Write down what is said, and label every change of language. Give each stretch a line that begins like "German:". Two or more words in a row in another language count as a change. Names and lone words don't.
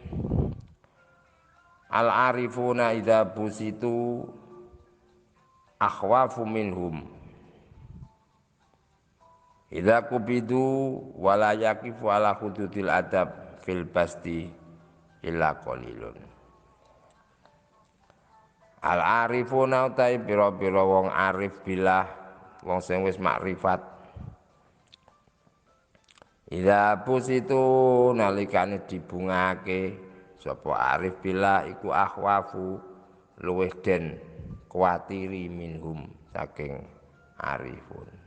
Arabic: العارفون إذا بسطوا أخوف منهم إذا قبضوا ولا يقف على حدود الأدب في البسط إلا قليل.
Javanese: Al-arifuna utai pira-pira wong
Arabic: عارف بالله
Javanese: wong sing wis makrifat
Arabic: إذا بسطوا
Javanese: nalikane dibungake sapa
Arabic: عارف بالله
Javanese: iku akhwafu luweh den kuwatiri minhum saking arifun.